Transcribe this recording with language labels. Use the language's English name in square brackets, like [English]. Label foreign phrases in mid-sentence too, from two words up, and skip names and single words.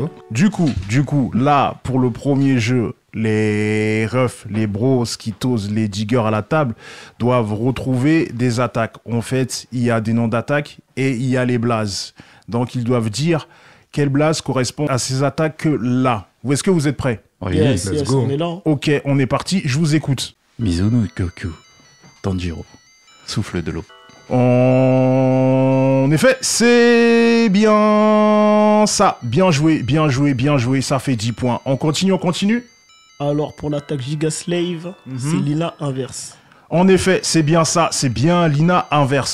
[French] Du coup, là, pour le premier jeu, les refs, les bros qui tosent les diggers à la table doivent retrouver des attaques. En fait, il y a des noms d'attaques et il y a les blazes. Donc, ils doivent dire quelle blase correspond à ces attaques-là. Où est-ce que vous êtes prêts? Oui. [English] Yes, let's yes, go. [French] on est là. Ok, on est parti, je vous écoute. Mizuno Goku. Tanjiro. Souffle de l'eau. En effet, c'est bien ça. Bien joué, bien joué, bien joué. Ça fait 10 points. On continue. Alors pour l'attaque Giga Slave, c'est Lina inverse. En effet, c'est bien ça. C'est bien Lina inverse.